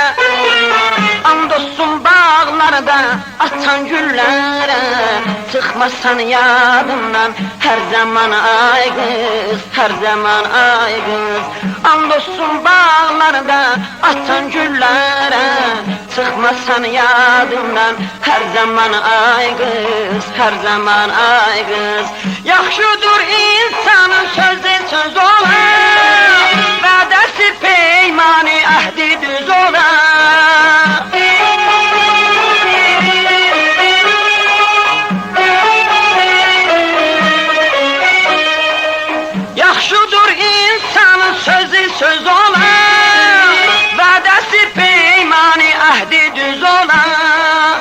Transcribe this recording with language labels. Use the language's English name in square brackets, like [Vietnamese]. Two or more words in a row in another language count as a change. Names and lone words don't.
[Turkish] Andolsun bağlarda atan güllere, çıkmazsan yadımdan her zaman ay kız, her zaman ay kız. Andolsun bağlarda atan güllere, çıkmazsan yadımdan her zaman ay kız, her zaman ay kız. [Azerbaijani] Yaxşıdır insanın sözü söz olan, vədəsi peymani əhdi düz olan. Yaxşıdır insanın sözü söz olan, vədəsi peymani əhdi düz olan.